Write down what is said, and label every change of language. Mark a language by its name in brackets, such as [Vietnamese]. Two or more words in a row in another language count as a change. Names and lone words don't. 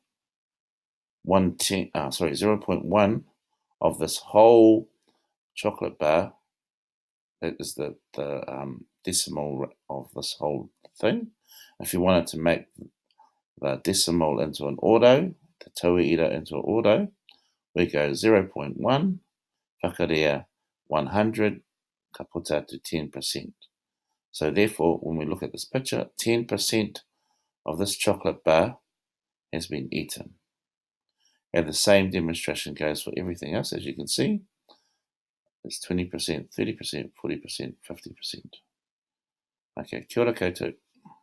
[English] 0.1 of this whole chocolate bar. That is the decimal of this whole thing. If you wanted to make the decimal into an Orau, the tauira into an Orau, we go 0.1, [Māori] whakarea 100, ka puta to 10%. [English] So therefore, when we look at this picture, 10% of this chocolate bar has been eaten. And the same demonstration goes for everything else, as you can see. It's 20%, 30%, 40%, 50%. [Māori] Okay, kia ora koutou.